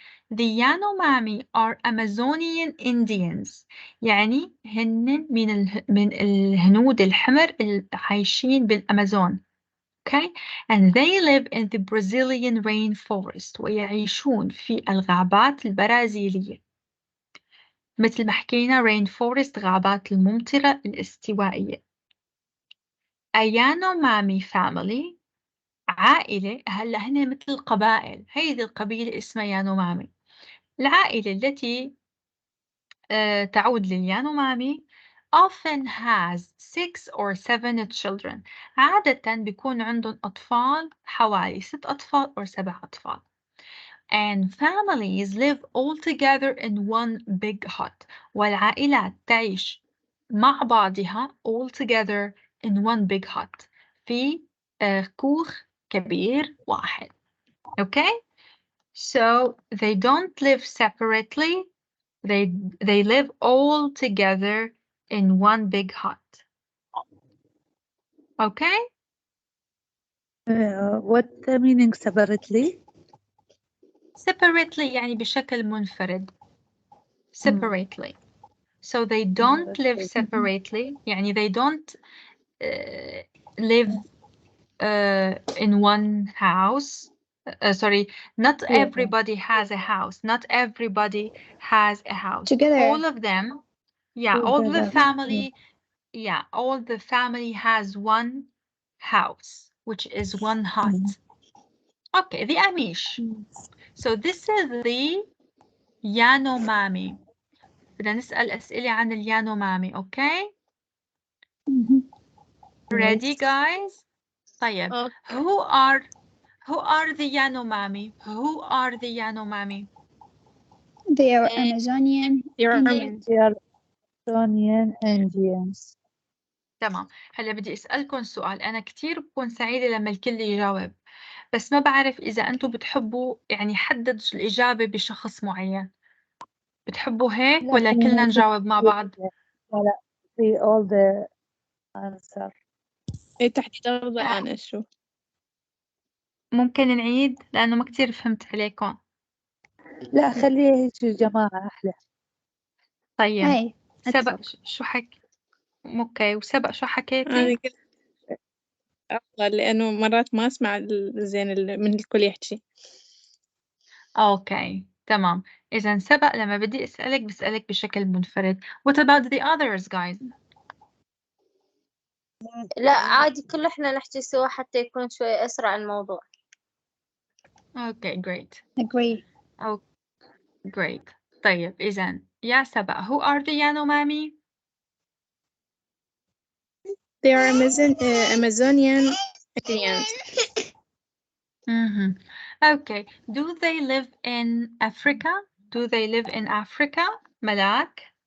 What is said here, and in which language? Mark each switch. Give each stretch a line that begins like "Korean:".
English: The Yanomami are Amazonian Indians.
Arabic: يعني هن من الهنود الحمر اللي عايشين بالأمازون.
English: Okay, and they live in the Brazilian rainforest
Arabic: ويعيشون في الغابات البرازيلية. مثل ما حكينا rainforest غابات الممطرة الاستوائية.
English: A Yanomami family
Arabic: عائلة, هلا هن مثل القبائل. هيدي القبيلة اسمها يانومامي. العائلة التي تعود لليانومامي
English: often has 6 or 7 children.
Arabic: عادة بيكون عندهم أطفال حوالي 6 أطفال أو 7 أطفال.
English: And families live all together in one big hut.
Arabic: والعائلات تعيش مع بعضها
English: all together in one big hut.
Arabic: في كوخ كبير واحد.
English: Okay? So they don't live separately. They live all together in one big hut. Okay? What the meaning separately?
Arabic: Separately يعني بشكل منفرد.
English: Separately. So they don't live separately.
Arabic: يعني
English: they don't live in one house. sorry, not everybody has a house. Not everybody has a house. Together. All of them, yeah, all the Together. family, yeah, all the family has one house, which is one hut. Okay, the Amish. So this is the Yanomami.
Arabic: بدنا نسأل أسئلة عن اليانومامي.
English: Okay? Ready, guys?
Arabic: طيب.
English: Who are the Yanomami? Who are the Yanomami? They are Amazonian Indians. They are Amazonian Indians.
Arabic: تمام. هلا بدي أسألكم سؤال. أنا كتير بكون سعيدة لما الكل يجاوب، بس ما بعرف إذا أنتم بتحبوا يعني حدد الإجابة بشخص معين. بتحبوا هيك لا، ولا خلينا كلنا نقول نجاوب مع بعض؟ لا
English: see all the answer.
Arabic: إيه تحديد أفضل أنا شو ممكن نعيد لأنه ما كتير فهمت عليكم. لا خليه هيك يا جماعة أحلى. طيب هاي سبق شو حكي؟ اوكي، وسبق شو أنا حكيتي؟ كده أفضل لأنه مرات ما أسمع زين من الكل يحكي. اوكي تمام. إذا سبق لما بدي أسألك بسألك بشكل منفرد.
English: What about the others guys?
Arabic: لا عادي كل احنا نحكي سوا حتى يكون شوي أسرع الموضوع.
English: Okay, great. agree. Oh, great.
Arabic: طيب إذا يا سبق
English: who are the Yanomami? They are Amazonian Indians. Okay. Do they live in Africa? Do they live in Africa? Malak?